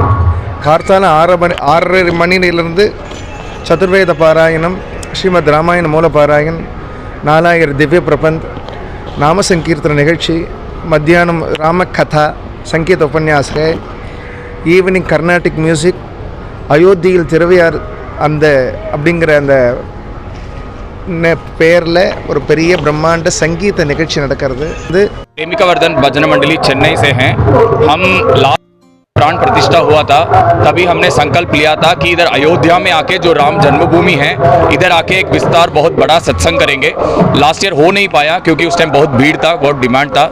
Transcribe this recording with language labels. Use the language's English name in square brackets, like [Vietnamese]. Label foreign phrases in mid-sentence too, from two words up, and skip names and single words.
[Tamil] கார்த்தால 6:30 மணியிலிருந்து சதுர்வேத பாராயணம், ஸ்ரீமத் ராமாயண மூல பாராயண், 4000 திவ்ய பிரபந்த், நாம சங்கீர்த்தன நிகழ்ச்சி, மத்தியானம் ராமகதா சங்கீத உபன்யாச, [English] evening Carnatic music, [Tamil] அயோத்தியில் திருவையார் அந்த அப்படிங்கிற அந்த பேரில் ஒரு பெரிய பிரம்மாண்ட சங்கீத நிகழ்ச்சி நடக்கிறது. இது [Hindi] प्रेमिका वर्धन भजन मंडली चेन्नई से हैं। हम लास्ट प्राण प्रतिष्ठा हुआ था तभी हमने संकल्प लिया था कि इधर अयोध्या में आके जो राम जन्मभूमि है इधर आके एक विस्तार बहुत बड़ा सत्संग करेंगे। [English] last year [Hindi] हो नहीं पाया क्योंकि उस टाइम बहुत भीड़ था, बहुत डिमांड था।